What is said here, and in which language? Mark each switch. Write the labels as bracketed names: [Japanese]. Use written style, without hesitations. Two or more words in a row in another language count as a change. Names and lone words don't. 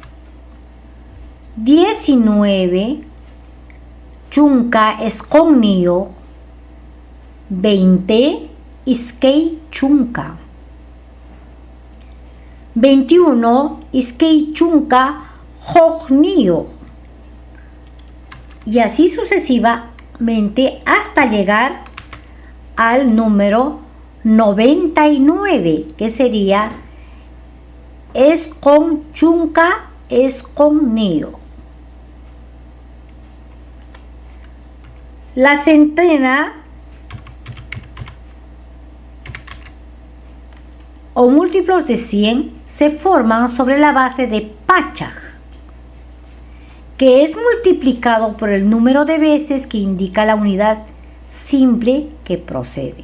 [Quechua] 19, chunka esqonniyo. 20, iskay chunka. 21, iskay chunka jojniyo. [Spanish] Y así sucesivamente hasta llegar al número 99, que sería [Quechua] esqon chunka esqonniyo. [Spanish] La centena o múltiplos de 100 se forman sobre la base de pachaj, que es multiplicado por el número de veces que indica la unidad simple que procede.